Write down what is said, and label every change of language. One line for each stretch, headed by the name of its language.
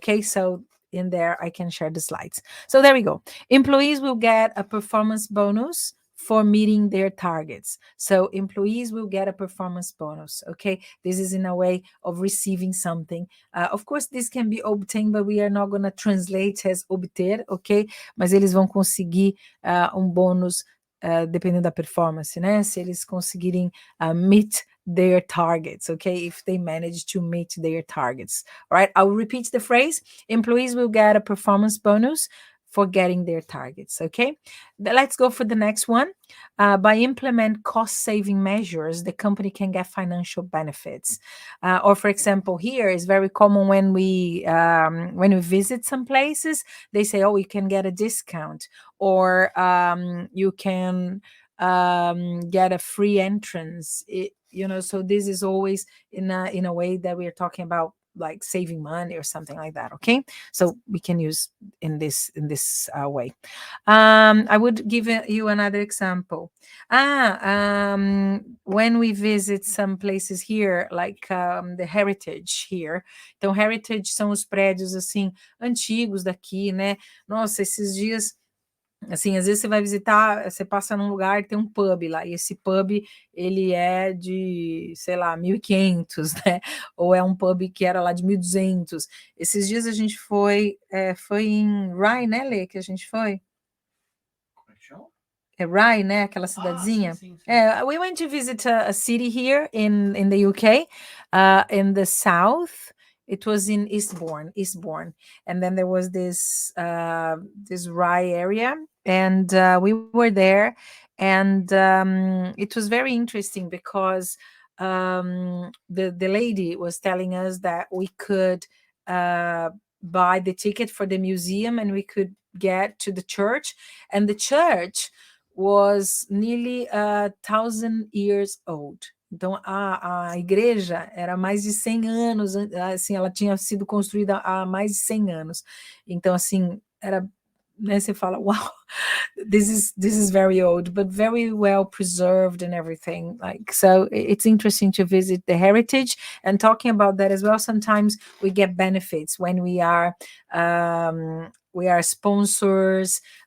English: Okay, so in there I can share the slides. So there we go. Employees will get a performance bonus for meeting their targets. So employees will get a performance bonus. Okay, this is in a way of receiving something. Of course, this can be obtained, but we are not going to translate as obter, ok?
Portuguese: Mas eles vão conseguir bônus dependendo da performance, né? Se eles conseguirem meet their targets, okay?
English: If they manage to meet their targets. All right, I'll repeat the phrase. Employees will get a performance bonus for getting their targets, okay? Let's go for the next one. By implement cost-saving measures, the company can get financial benefits. Or for example, here is very common when we visit some places, they say, oh, you can get a discount, or you can get a free entrance. You know, so this is always in a way that we are talking about like saving money or something like that. Okay, so we can use in this way. I would give you another example. When we visit some places here, like the heritage here.
Portuguese: Então, heritage são os prédios assim antigos daqui, né? Nossa, esses dias, assim, às vezes você vai visitar, você passa num lugar, tem um pub lá, e esse pub, ele é de, sei lá, 1500, né? Ou é um pub que era lá de 1200. Esses dias a gente foi em Rye, né, Lê, que a gente foi? É Rye, né, aquela cidadezinha? Sim.
English: We went to visit a city here in the UK, in the south. It was in Eastbourne, and then there was this Rye area, and we were there, and it was very interesting because the lady was telling us that we could buy the ticket for the museum, and we could get to the church, and the church was nearly 1,000 years old.
Portuguese: Então, a igreja era mais de 100 anos, assim, ela tinha sido construída há mais de 100 anos.
English: Então, assim, era, né, você fala, wow, this is very old, but very well preserved and everything. Like, so it's interesting to visit the heritage. And talking about that as well, sometimes we get benefits when we are sponsors.